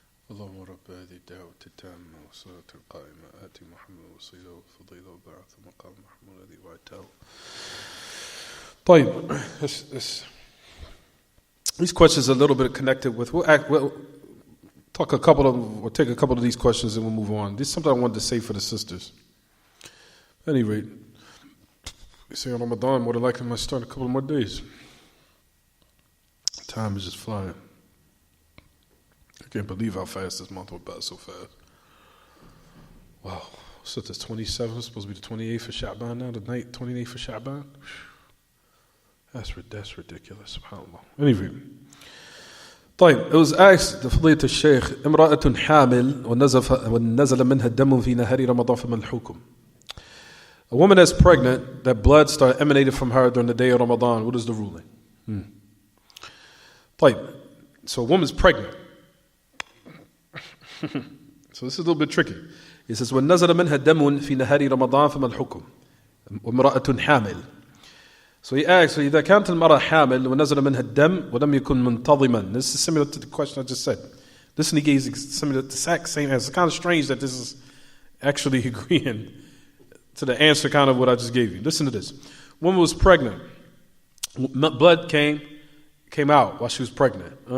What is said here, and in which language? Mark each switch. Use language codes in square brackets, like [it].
[ar] اللهم رب هذه الدعوة التامة والصلاة القائمة آتي محمد الوسيلة والفضيلة وبعث مقام محمود الذي وعدته. طيب, [en] these questions are a little bit connected with. We'll take a couple of these questions and we'll move on. This is something I wanted to say for the sisters. At any rate, we say on Ramadan, more than likely I might start a couple more days. Time is just flying. I can't believe how fast this month went by so fast. Wow, So it's 27th, it's supposed to be the 28th of Sha'ban now, the night 28th of Sha'ban. That's ridiculous, subhanAllah. Anyway. [ar] طيب, [en] it was asked the [ar] فضيلة الشيخ امرأة حامل ونزل منها الدم في نهار رمضان فما الحكم. [en] A woman that's pregnant, that blood started emanated from her during the day of Ramadan, what is the ruling? [ar] طيب, [en] so a woman's pregnant. So this is a little bit tricky. It says [ar] ونزل منها الدم في نهار رمضان فما الحكم. وامرأة حامل. [en] So he asks, [ar] إذا كانت المرأة حامل ونزل منها الدم ولم يكن منتظما. [en] This is similar to the question I just said. Listen, he gave similar the exact same answer. It's kind of strange that this is actually agreeing to the answer kind of what I just gave you. Listen to this. Woman was pregnant. Blood came out while she was pregnant.